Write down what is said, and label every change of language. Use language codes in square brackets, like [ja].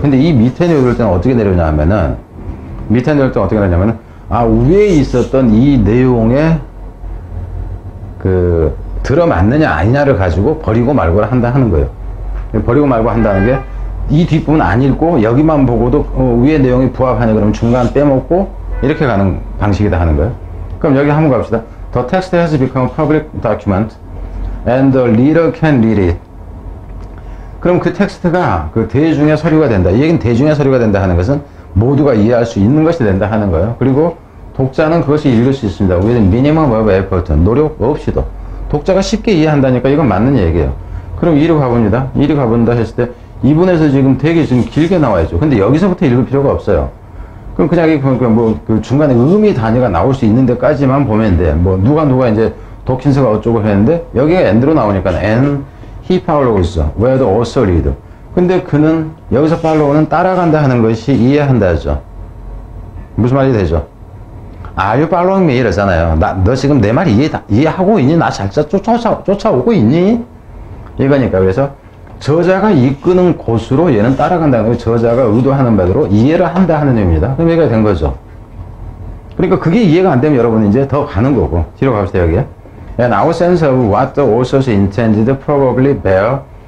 [ko] 근데 이 밑에 내려올 때는 어떻게 내려오냐 하면은, 밑에 내려올 때는 어떻게 내려오냐면은, 위에 있었던 이 내용에 들어맞느냐 아니냐를 가지고 버리고 말고를 한다 하는 거예요. 버리고 말고 한다는 게 이 뒷부분 안 읽고 여기만 보고도 위에 내용이 부합하냐 그러면 중간 빼먹고 이렇게 가는 방식이다 하는 거예요. 그럼 여기 한번 갑시다. [en] The text has become a public document and the reader can read it. [ko] 그럼 그 텍스트가 그 대중의 서류가 된다. 이 얘기는 대중의 서류가 된다 하는 것은 모두가 이해할 수 있는 것이 된다 하는 거예요. 그리고 독자는 그것을 읽을 수 있습니다. [en] with minimum of effort. [ko] 노력 없이도. 독자가 쉽게 이해한다니까 이건 맞는 얘기예요. 그럼 이리 가봅니다. 이리 가본다 했을 때 이분에서 지금 되게 지금 길게 나와야죠. 근데 여기서부터 읽을 필요가 없어요. 그럼 그냥 그 중간에 의미 단위가 나올 수 있는 데까지만 보면 돼. 누가 이제 도킨스가 어쩌고 했는데 여기가 and로 나오니까 [en] and he follows where the author lead. [ko] 근데 그는 여기서 follow는 따라간다 하는 것이 이해한다죠. 무슨 말이 되죠? [en] Are you following me? [ko] 이러잖아요. 너 지금 내 말 이해하고 있니? 나 잘 쫓아오고 있니? 이거니까. 그래서 저자가 이끄는 곳으로 얘는 따라간다는 거예요. 저자가 의도하는 바대로 이해를 한다 하는 의미입니다. 그럼 얘기가 된 거죠. 그러니까 그게 이해가 안 되면 여러분이 이제 더 가는 거고. 뒤로 갑시다, 여기에. [en] And our sense of what the authors intended probably bear.